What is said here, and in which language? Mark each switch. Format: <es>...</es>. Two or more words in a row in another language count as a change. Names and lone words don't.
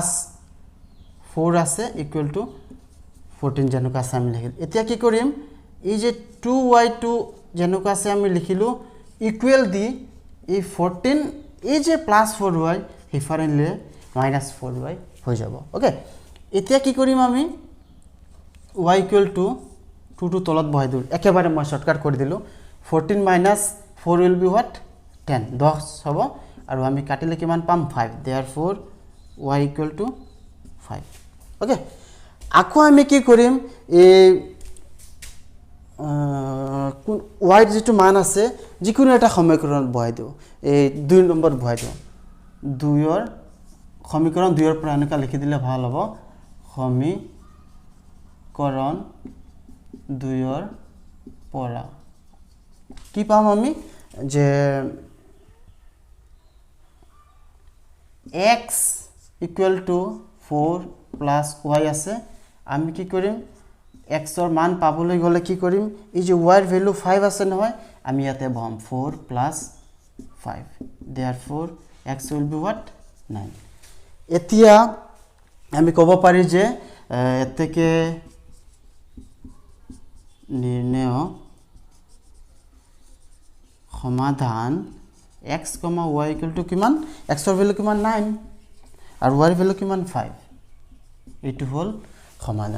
<as>4 আছে</as> <en>equal to</en> <as>14 যেনকা আছে আমি লিখিল এতিয়া কি কৰিম এই যে 2y2 যেনকা আছে আমি লিখিলো ইকুয়াল দি এই 14 এই যে প্লাস 4y হিফাৰেনলে -4y হৈ যাব ওকে এতিয়া কি কৰিম আমি y</as> <en>equal to</en> <as>2 to তলত বহাই দিল একেবাৰে মই শর্টকাট কৰি দিলো 14 - 4</as> <en>will be what</en> <as>10 10 হ'ব আৰু আমি কাটিলে কিমান পাম 5</as> <en>therefore y equal to</en> <as>5 ওকে আকো আমি কি কৰিম এই y যেটো মান আছে যিকোনো এটা সমীকৰণত বহাই দিও এই 2 নম্বৰ বহাই দিও 2 ৰ সমীকৰণ 2 ৰ পৰা এনেকা লিখি দিলে ভাল হ'ব সমীকৰণ 2 ৰ পৰা কি পাম আমি যে x</as> <en>equal to</en> <as>4 plus y আছে আমি কি কৰিম x ৰ মান পাবলৈ গলে কি কৰিম এই যে y ৰ ভ্যালু 5 আছে নহয় আমি ইয়াতে বহাম 4 plus 5</as> <en>therefore x will be what</en> <as>9 এতিয়া আমি ক'ব পাৰি যে এতেকে নিৰ্ণয় সমাধান x, y = কিমান x ৰ ভ্যালু কিমান 9 আৰু y ৰ ভ্যালু কিমান 5 এটো হল সমাধান</as>